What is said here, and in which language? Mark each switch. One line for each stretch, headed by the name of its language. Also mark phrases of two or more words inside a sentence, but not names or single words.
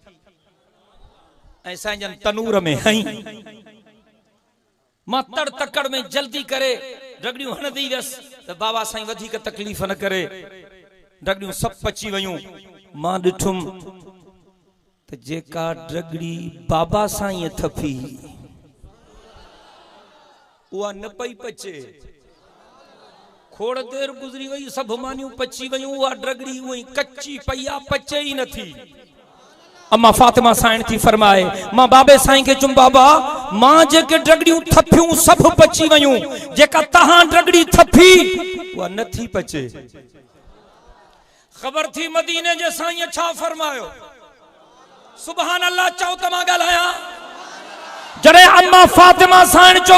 Sindhi: ऐं साईं तनूर में हई मां तड़ तकड़ में जल्दी करे डगड़ियूं हणंदी वियसि त बाबा साईं वधीक तकलीफ़ न करे डगड़ियूं सभु पची वयूं मां ॾिठुमि त जेका डगड़ी बाबा साईं थपी उहा न पई पचे खोड़ देर गुज़री वई सभु मानियूं पची वयूं उहा डगड़ी उहा कच्ची पई आहे पचे ई नथी अम्मा फातिमा साईं थी फरमाए मां बाबे साईं के चुम बाबा मां जेके डगड़ियूं थपियूं सभु पची वयूं जेका तहां डगड़ी थपी उहा नथी पचे ख़बर थी मदीने जे साईं छा फरमायो सुभान अल्लाह चओ त मां ॻाल्हायां जड़े अम्मा फातिमा साईं चो